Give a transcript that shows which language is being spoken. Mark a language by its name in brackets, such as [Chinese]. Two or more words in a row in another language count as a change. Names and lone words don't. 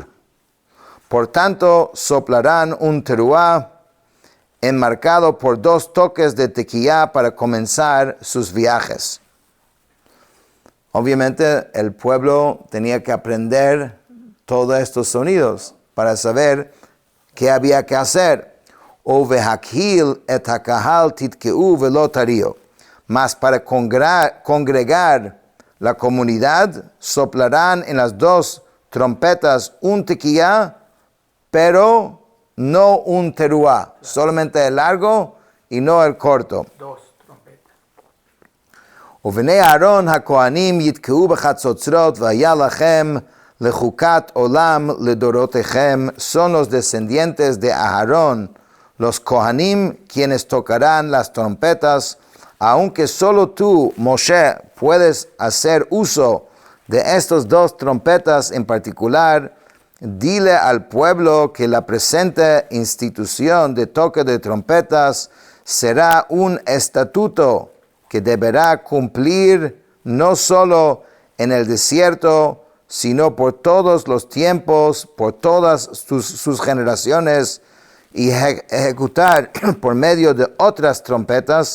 [Spanish] Por tanto, soplarán un teruah enmarcado por 2 toques de tequía para comenzar sus viajes. Obviamente, el pueblo tenía que aprender todos estos sonidos para saber qué había que hacer. [Hebrew] או ובהקהיל את הקהל תתקעו ולא תריעו. [Spanish] Mas para congregar la comunidad, soplarán en las 2 trompetas un tequía, pero no un teruah, solamente el largo y no el corto. 2 trompetas. [Hebrew] ובני אהרון הכהנים יתקעו בחצוצרות והיה לכם לחוקת עולם לדורותיכם. [Spanish] Son los descendientes de Aarón, los Kohanim, quienes tocarán las trompetas. Aunque solo tú, Moshe, puedes hacer uso de estas 2 trompetas en particular, dile al pueblo que la presente institución de toque de trompetas será un estatuto que deberá cumplir no solo en el desierto, sino por todos los tiempos, por todas sus generaciones, y ejecutar por medio de otras trompetas.